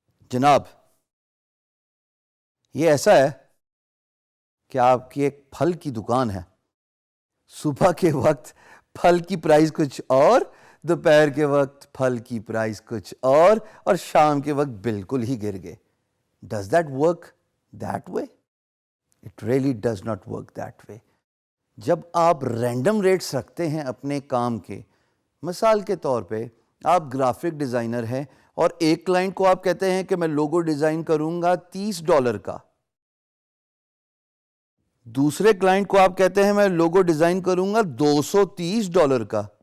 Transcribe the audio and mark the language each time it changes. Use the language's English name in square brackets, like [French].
[Urdu] جناب، یہ ایسا ہے کہ آپ کی ایک پھل کی دکان ہے. صبح کے وقت پھل کی پرائز کچھ اور، دوپہر کے وقت پھل کی پرائز کچھ اور شام کے وقت بالکل ہی گر گئے. [English] Does that work that way? It really does not work that way. [Urdu] جب آپ رینڈم ریٹس رکھتے ہیں اپنے کام کے، مثال کے طور پہ آپ گرافک ڈیزائنر ہیں اور ایک کلائنٹ کو آپ کہتے ہیں کہ میں لوگو ڈیزائن کروں گا $30 کا، دوسرے کلائنٹ کو آپ کہتے ہیں میں لوگو ڈیزائن کروں گا $230 کا.